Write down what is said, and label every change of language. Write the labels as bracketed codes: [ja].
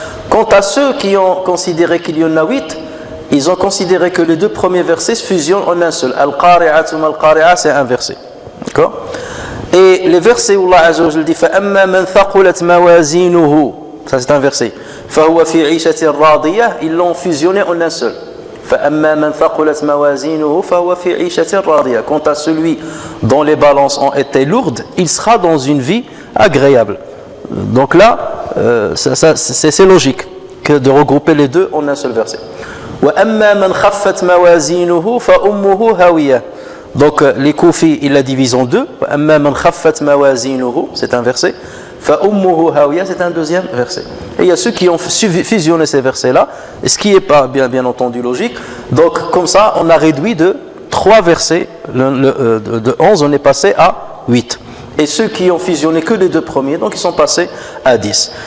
[fr] Quant à ceux qui ont considéré qu'il y en a 8, ils ont considéré que les 2 premiers versets se fusionnent en un seul. Al-Qari'atu mal-Qari'a, c'est un verset. D'accord? Et les versets où Allah Azza wa Jalla dit [ar] فَأَمَّا مَنْ ثَقُلَتْ مَوَازِينُهُ, [fr] ça c'est un verset. [ar] فهو في عيشة راضية, [fr] ils l'ont fusionné en un seul. [ar] فأما من ثقلت موازينه فهو في عيشة راضية. [fr] Quant à celui dont les balances ont été lourdes, il sera dans une vie agréable. Donc là, c'est logique que de regrouper les deux en un seul verset. [ar] وأما من خفت موازينه فأمه هاوية. [fr] Donc les Koufis, il la divise en deux. [ar] وأما من خفت موازينه, [fr] c'est un verset. [ar] فأمه هاوية, [fr] c'est un deuxième verset. Et il y a ceux qui ont fusionné ces versets-là, ce qui n'est pas bien entendu logique. Donc comme ça, on a réduit de 3 versets, de 11, on est passé à 8. Et ceux qui ont fusionné que les 2 premiers, donc ils sont passés à 10.